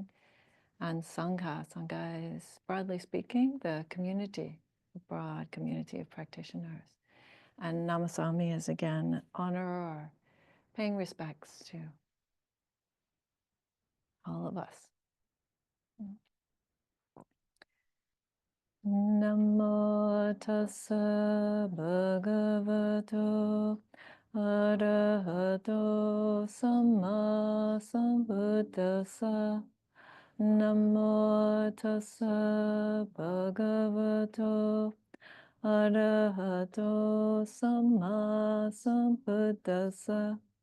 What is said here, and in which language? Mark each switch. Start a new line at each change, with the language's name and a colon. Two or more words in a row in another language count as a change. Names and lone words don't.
English: And Sangha, Sangha is, broadly speaking, the community, the broad community of practitioners. And Namasami is, again, honor or paying respects to all of us.
Pali: Namo tassa bhagavato arahato samma sambuddhassa. Namo tassa bhagavato arahato samma sambuddhassa.